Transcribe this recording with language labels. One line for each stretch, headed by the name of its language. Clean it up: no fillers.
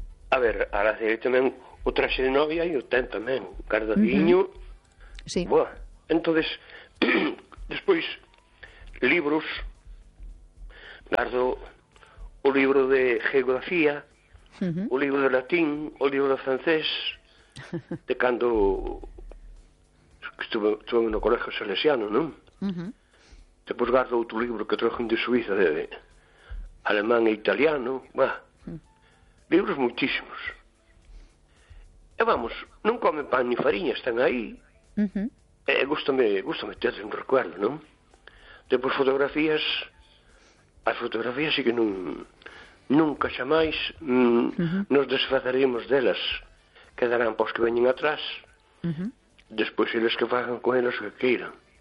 Spanish: A ver, ahora sí,
Galician: tamén o traxe de novia e o ten tamén, guardadiño. Sí.
Spanish: Bueno, entonces, después,
Galician: libros, guardo o libro de geografía, o libro de latín, o libro de francés, de cando estuve en un colegio salesiano, ¿no?
Spanish: Después guardo otro libro que trajo de Suiza, de alemán e italiano, bueno, libros muchísimos. Y vamos, no comen pan ni farinha, están ahí.
Galician: Gústame ter un recuerdo, non? Depois fotografías. As fotografías sí que non, nunca xa máis nos desfaceremos delas. Quedarán pois que veñen atrás. Despois eles que fagan con elas o que queiran.